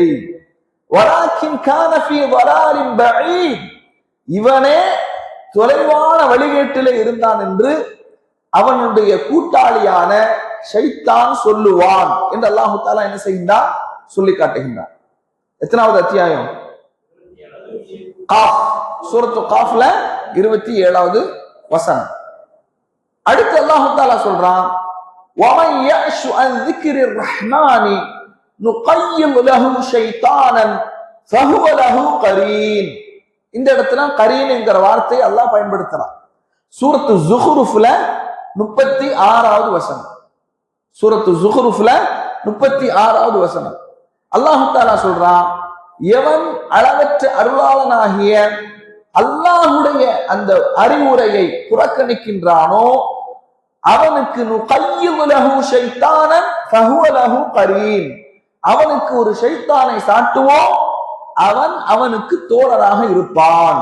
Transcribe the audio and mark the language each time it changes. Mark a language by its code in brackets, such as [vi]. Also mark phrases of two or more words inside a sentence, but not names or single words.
[ar] ولكن كان في ضلال بعيد, [ta] இவனே தொலைவான வழிகேட்டிலே இருந்தான் என்று அவனுடைய கூட்டாளியான ஷைத்தான் சொல்லுவான் என்று [ar] الله تعالى [ta] என்ன செய்கின்றான், சொல்லி காட்டுகின்றான். எத்தனாவது அத்தியாயம்? காஃப், சூரத்து காஃப்ல 27வது வசனம். அடுத்து [ar] الله تعالى [ta] சொல்றான், [ar] وَمَنْ يَعْشُ عَنْ ذِكْرِ الرَّحْمَنِ نُقَيِّضْ لَهُ شَيْطَانًا فَهُوَ لَهُ قَرِينٌ. [ta] இந்த இடத்துல கரீன் என்கிற வார்த்தையை அல்லாஹ் பயன்படுத்துறான். சூரத்து ஸுஹ்ருஃப்ல 36வது வசனம். சூரத்து ஸுஹ்ருஃப்ல 36வது வசனம். [ar] الله تعالى [ta] சொல்றான், எவன் அளவற்ற அருளாளனாகிய அல்லாஹ்வுடைய அந்த அறிவுரையை புறக்கணிக்கின்றானோ அவனுக்கு [ar] نقيض له شيطانا فهو له قرين, [ta] அவனுக்கு ஒரு ஷைத்தானை சாட்டுவோம், அவன் அவனுக்கு தோழராக இருப்பான்.